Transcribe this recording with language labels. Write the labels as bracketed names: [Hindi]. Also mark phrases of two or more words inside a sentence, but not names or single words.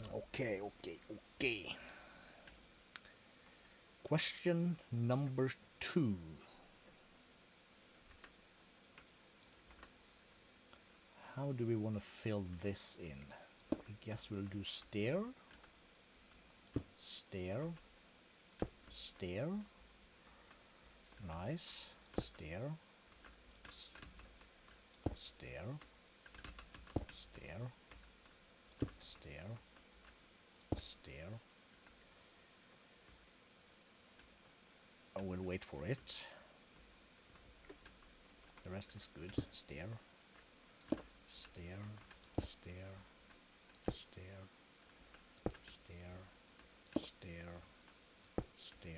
[English] Okay. Question number 2. How do we want to fill this in? I guess we'll do stair, stair, stair. Nice. Stair, stair, stair, stair, stair. I will wait for it. The rest is good. Stair, stair, stair, stair, stair, stair, stair.